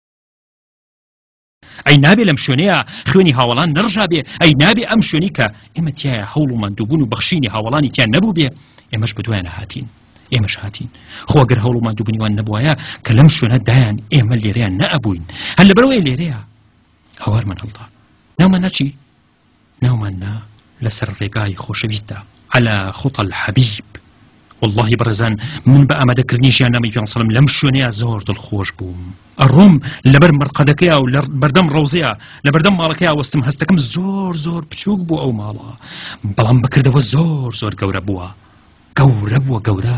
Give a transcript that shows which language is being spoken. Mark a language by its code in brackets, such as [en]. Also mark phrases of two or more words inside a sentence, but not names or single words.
[ckb] ئەی نابێ لەم شوێنەیە خوێنی هاوڵان نەڕژا بێ، ئەی نابێ ئەم شوێنی کە ئێمە تایە هەوڵ و ماندووبوون و بەخشینی هاوڵانی تیان نەبوو بێ، ئێمەش بەدوایانە هاتین، ئێمەش هاتین. خۆ ئەگەر هەوڵ و ماندووبوونیوان نەبوایە کە لەم شوێنە دایان ئێمە لێرەیان نەئەبووین، هەر لەبەرەوەی لێرەیە هەوارمان هەڵدا، ناومان ناچی؟ ناومان نا لەسەر ڕێگای خۆشەویستدا [ar] على خطى الحبيب. [ckb] والله برزان من بە ئامادەکردنی ژیاننامەی پێغەمبەر [ar] صلی الله عليه وسلم [ckb] لەم شوێنەیە زۆر دڵخۆش بووم. ئەڕۆم لەبەر مەرقەدەکەیە و لە بەردەم ڕەوزەیە لە بەردەم ماڵەکەیە وەستم، هەستەکەم زۆر بچووک بوو ئەو ماڵە، بەڵام بەکردەوە زۆر گەورە بووە، گەورە.